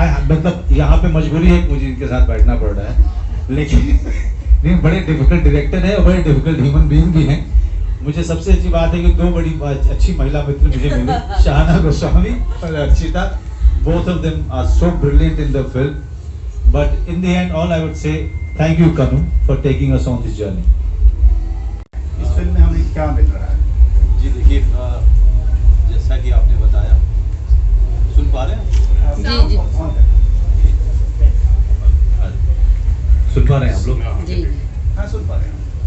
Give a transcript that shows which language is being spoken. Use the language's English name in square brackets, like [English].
[Hindi] मतलब यहाँ पे मजबूरी है कि मुझे इनके साथ बैठना पड़ रहा है, लेकिन बड़े डिफिकल्ट डायरेक्टर है और बड़े [English] difficult human being [Hindi] भी हैं। मुझे सबसे अच्छी बात है कि दो बड़ी अच्छी महिला मित्र मुझे मिले, शाहना गोस्वामी और Archita. [English] Both of them are so brilliant in the film. But in the end, all I would say, thank you, Kanu, for taking us on this journey. [Hindi] इस फिल्म में हमें क्या मिल रहा है? जी देखिए, जैसा कि आपने बताया, सुन पा रहे हैं? जी। सुन पा रहे हैं आप लोग? जी। हाँ, सुन पा रहे हैं।